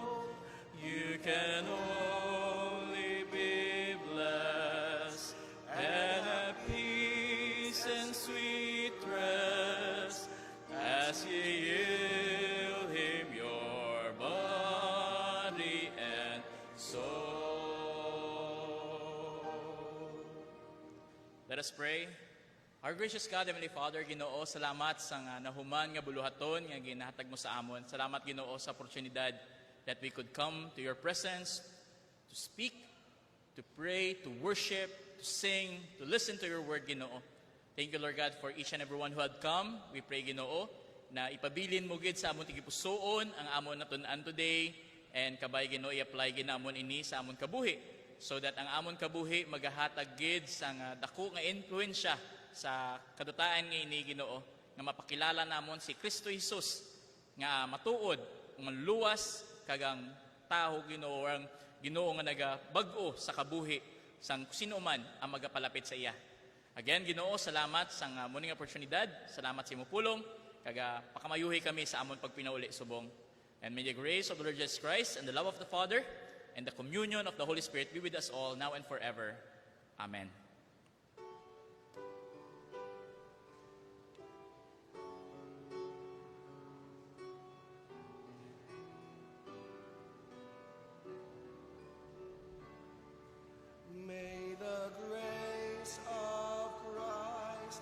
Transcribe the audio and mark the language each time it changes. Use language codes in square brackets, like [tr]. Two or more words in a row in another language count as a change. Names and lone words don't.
[en] You can only be blessed and have peace and sweet rest as you yield Him your body and soul. Let us pray. Our gracious God, Heavenly Father, [hil] Ginoo, salamat sa nga nahuman nga buluhaton nga ginahatag mo sa amon. Salamat, Ginoo, sa oportunidad [en] that we could come to your presence to speak, to pray, to worship, to sing, to listen to your word, Ginoo. Thank you, Lord God, for each and everyone who had come. We pray, [hil] Ginoo, na ipabilin mo gid sa amon tigipusoon ang amon natun-an today, and kabay, Ginoo, i-apply ginamon ini sa amon kabuhi, [en] so that [hil] ang amon kabuhi magahatag gid sa nga dako nga influensya sa kadutaan nga ini, Ginoo, nga mapakilala namon si Kristo Jesus nga matuod nga luwas kagang taho, Ginoo, ang Ginoo nga nagabag-o sa kabuhi sang sino man ang magapalapit sa iya. Again, Ginoo, salamat sa muning oportunidad. Salamat sa imong pulong kaga pakamayuhi kami sa amon pagpinauli subong. [en] And may the grace of the Lord Jesus Christ and the love of the Father and the communion of the Holy Spirit be with us all now and forever. Amen. May the grace of Christ